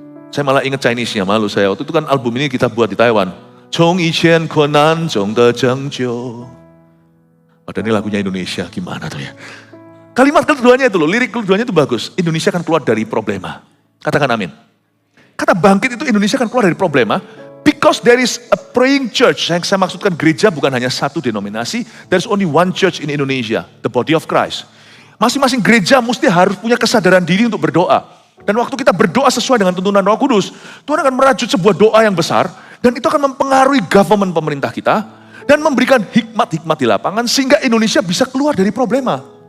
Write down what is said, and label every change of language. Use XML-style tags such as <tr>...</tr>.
<id>Saya malah ingat Chinese-nya, malu saya. Waktu itu kan album ini kita buat di Taiwan.</id> <zh>Chong Yiqian Konan Zhong De Zhengjiu.</zh> <id>Padahal ini lagunya Indonesia, gimana tuh ya. Kalimat keduanya itu loh, lirik keduanya itu bagus. Indonesia akan keluar dari problema. Katakan amin. Kata bangkit itu Indonesia akan keluar dari problema.</id> <en>Because there is a praying church.</en> <id>Yang saya maksudkan gereja bukan hanya satu denominasi.</id> <en>There's only one church in Indonesia. The body of Christ.</en> <id>Masing-masing gereja mesti harus punya kesadaran diri untuk berdoa. Dan waktu kita berdoa sesuai dengan tuntunan Roh Kudus, Tuhan akan merajut sebuah doa yang besar, dan itu akan mempengaruhi government pemerintah kita, dan memberikan hikmat-hikmat di lapangan, sehingga Indonesia bisa keluar dari problema.</id>